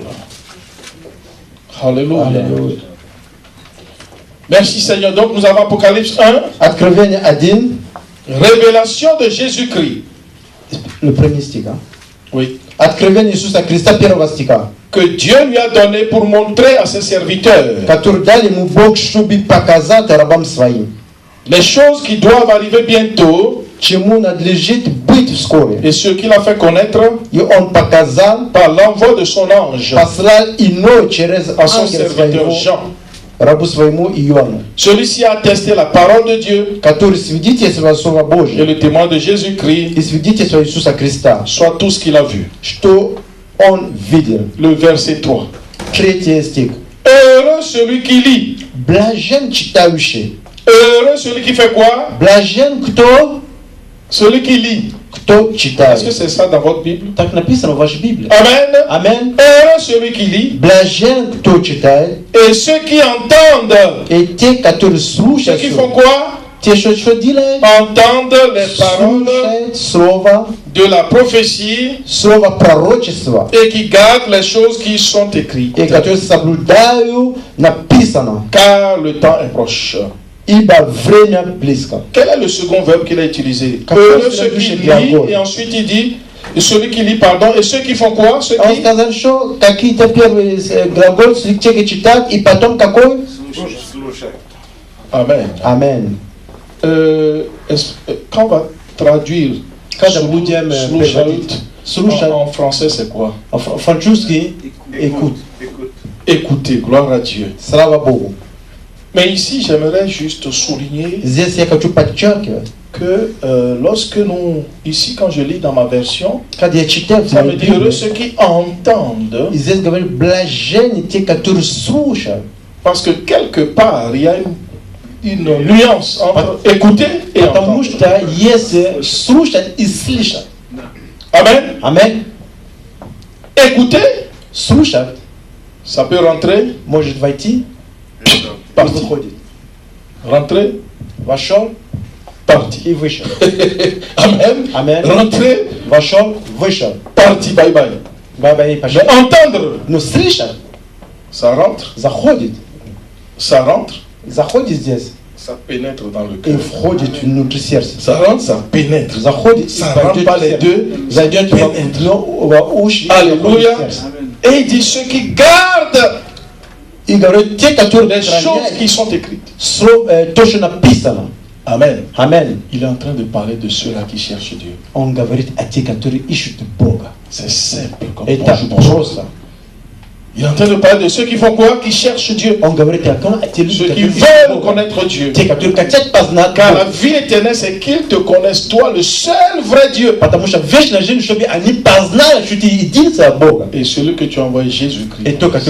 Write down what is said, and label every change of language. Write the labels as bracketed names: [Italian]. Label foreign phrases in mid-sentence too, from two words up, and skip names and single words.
[French] Alléluia. [Russian] Аллилуйя. [French] Merci Seigneur. Donc nous avons Apocalypse 1, [Russian] Откровение 1, [French] révélation de Jésus-Christ. le premier стих. а? Oui. [Russian] Откровение Иисуса Христа, первого стиха. [French] Que Dieu lui a donné pour montrer à ses serviteurs [Russian] Который дал ему Бог, чтобы показать рабам своим, [French] les choses qui doivent arriver bientôt [Russian] чему надлежит быть вскоре. [French] et ce qu'il a fait connaître [Russian] И он показал, [French] par l'envoi de son ange [Russian] послал иной через [French] à son [Russian] ангела [French] serviteur [Russian] своего, [French] Jean. [Russian] рабу своему Иоанну, [French] Celui-ci a attesté la parole de Dieu [Russian] который свидетельствовал Слово [French] et [Russian] Божье [French] le témoin de Jésus-Christ, [Russian] и свидетельство Иисуса Христа, [French] soit tout ce qu'il a vu. [Russian] что он видел. [French] Le verset 3. [Russian] Третий стих. [French] Heureux celui qui lit. [Russian] Блажен читающий. [French] Heureux celui qui fait quoi? [Russian] Блажен кто? [French] Celui qui lit. [Russian] Кто [French] Est-ce que [Russian] читает. [French] c'est ça dans votre Bible? [Russian] Так написано в вашей Библии. [French] Amen. [Russian] Аминь. [French] Heureux celui qui lit. [Russian] Блажен кто читает. [French] Et ceux qui entendent. [Russian] И те, которые [French] Ceux [Russian] слушают, [French] qui font quoi? [Russian] те, что делают, [French] Entendent les paroles [Russian] слушают Слово, [French] de la prophétie [Russian] Слово пророчества, [French] et qui gardent les choses qui sont écrites. [Russian] и которые соблюдают написано, [French] Car le temps est proche. [Russian] ибо время близко. [French] Quel est le second verbe qu'il a utilisé? [Russian] Как [French] Heureux [Russian] раз [French] ceux qui [Russian] следующий [French] lisent, [Russian] глагол. [French] et ensuite il dit, et celui qui lit, pardon, et ceux qui font quoi? Ceux [Russian] Он [French] qui [Russian] сказал, что какие-то первые глаголы человек читает, и потом какой? [French] Amen. [Russian] Аминь. [French] Quand on va traduire [Russian] Когда будем переводить, слушать, [French] en français, c'est quoi? [Russian] французский, écoute, [French] Écoutez, gloire à Dieu. [Russian] слава Богу. [French] Mais ici, j'aimerais juste souligner [Russian] Здесь я хочу подчеркивать, [French] que lorsque nous, ici, quand je lis dans ma version, [Russian] когда я читаю в [French] ça [Russian] моей [French] veut dire [Russian] Библии, [French] ceux qui entendent, [Russian] и здесь говорит, блаженны те, которые слушают. [French] parce que quelque part, il y a une nuance entre écouter et [Russian] Потому [French] entendre. [Russian] что если слушать и слышать, [French] Amen. [Russian] аминь, [French] Écouter, [Russian] слушать [French] ça peut rentrer, [Russian] может войти и [French] partir. [Russian] выходит. [French] Rentrer, [Russian] Вошел [French] partir. [Russian] и вышел. [French] Amen. [Russian] Аминь. [French] Rentrer, [Russian] Вошел, вышел. [French] partir, [English] bye bye. [Russian] Баба и [French] Mais [Russian] пошел. [French] entendre, [Russian] Но слышать [French] ça rentre, [Russian] заходит. Заходит здесь [French] ça pénètre dans le [Russian] и [French] cœur. [Russian] входит внутрь сердца. [French] Ça rentre, ça pénètre. [Russian] Заходит и [French] Ça rentre [Russian] пойдет [French] pas [Russian] в [French] les [Russian] сердце. [French] deux. [Russian] Зайдет в уши и [French] Alléluia. [Russian] заходит в сердце. [French] Et il dit ceux qui gardent [Russian] И говорит, те, которые [French] les choses [Russian] хранят [French] qui sont écrites. [Russian] то, что написано. [French] Amen. [Russian] Аминь. [French] Il est en train de parler de ceux-là qui cherchent Dieu. [Russian] Он говорит о тех, которые ищут Бога. [French] C'est simple comme [Russian] Это [French] bonjour, bonsoir. [Russian] просто. [French] Il est en train de parler de ceux qui font quoi? Qui cherchent Dieu. Ceux qui veulent connaître Dieu. Car la vie éternelle, c'est qu'ils te connaissent, toi, le seul vrai Dieu. Et celui que tu as envoyé, Jésus-Christ.